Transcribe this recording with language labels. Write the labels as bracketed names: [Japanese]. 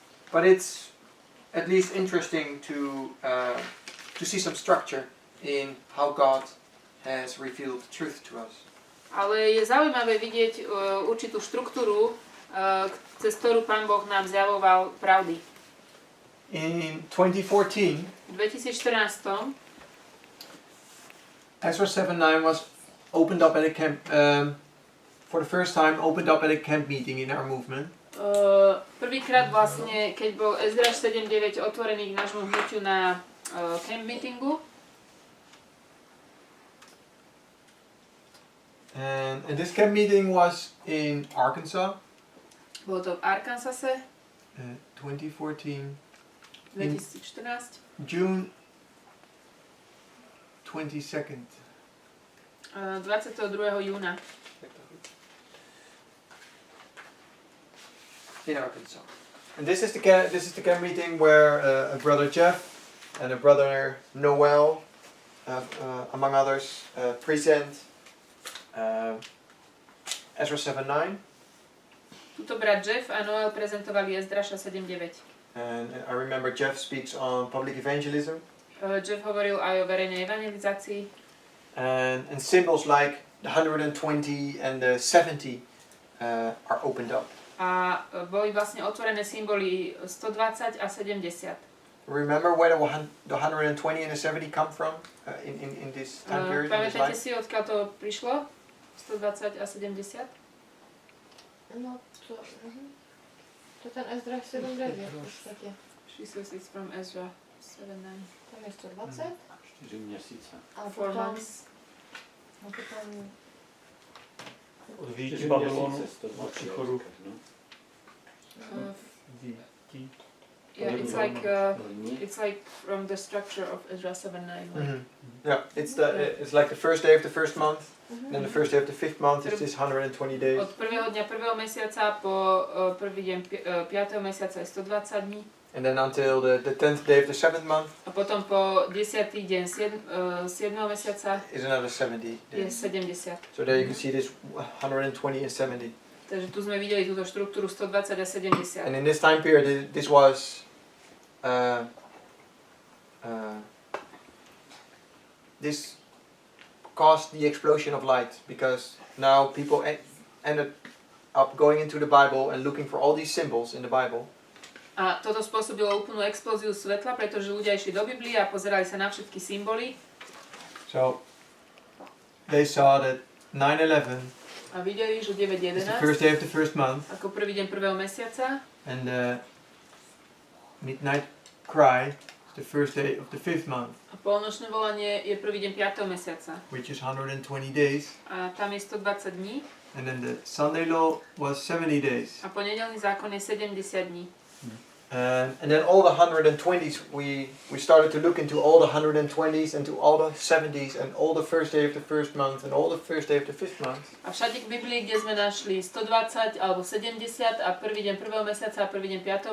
[English] But it's at least interesting to see some structure in how God has revealed truth to us. [Slovak] Ale je zaujímavé vidieť určitú štruktúru, cez ktorú Pán Boh nám zjavoval pravdy. [English] In 2014, [Slovak] V 2014 [English] Ezra 7:9 was opened up at a for the first time opened up at a camp meeting in our movement. [Slovak] Prvýkrát vlastne, keď bol Ezdraž 7.9 otvorený k nášmu hnutiu na camp meetingu. [English] And this camp meeting was in Arkansas. [Slovak] Bolo to v Arkansase. [English] 2014. [Slovak] 2014. [English] June 22nd. [Slovak] 22. júna. [English] In Arkansas. And this is the camp meeting where a brother Jeff and a brother Noel, among others, present Ezra 7:9. [Slovak] Tuto brat Jeff a Noel prezentovali Ezdraša 7.9. [English] And I remember Jeff speaks on public evangelism. [Slovak] Jeff hovoril aj o verejnej evangelizácii. [English] And symbols like the 120 and the 70 are opened up. [Slovak] A boli vlastne otvorené symboly 120 a 70. [English] Remember where the 120 and the 70 come from in this time period? [Slovak] Pamätáte si, odkiaľ to prišlo? 120 a 70? No to... To ten Ezdraž 7.9 v podstate. [English] She says it's from Ezra 7.9. [Slovak] Tam je 120. [Czech] 4 měsíce. [Slovak] A 4 potom... [English] months. [Slovak] A potom... Od výjití Babylonu a příchodu výjití. [English] Yeah, it's like from the structure of Ezra 7.9. Mm-hmm. Yeah, it's like the first day of the first month, then the first day of the fifth month is this 120 days. [Slovak] Od prvého dňa prvého mesiaca po prvý deň 5. mesiaca je 120 dní. [English] And then until the 10th day of the 7th month [Slovak] A potom po 10. deň 7. mesiaca [English] is another 70 [Slovak] je [English] days. [Slovak] 70. [English] So there you can see this 120 and 70. [Slovak] Takže tu sme videli túto štruktúru 120 a 70. [English] And in this time period, this was this caused the explosion of light, because now people ended up going into the Bible and looking for all these symbols in the Bible. [Slovak] A toto spôsobilo úplnú explóziu svetla, pretože ľudia išli do Biblie a pozerali sa na všetky symboly. [English] So they saw that 9/11 [Slovak] A videli, že [English] is the first day of the first month, [Slovak] ako prvý deň prvého mesiaca [English] and the midnight cry is the first day of the fifth month, [Slovak] a polnočné volanie je prvý deň 5. mesiaca. [English] which is 120 days. [Slovak] A tam je 120 dní [English] And then the Sunday law was 70 days. [Slovak] a po nedeľný zákon je 70 dní. [English] And then all the 120s, we started to look into all the 120s and to all the 70s and all the first day of the first month and all the first day of the fifth month. [Slovak] A všade v Biblii, kde sme našli 120 alebo 70 a prvý deň prvého mesiaca a prvý deň 5.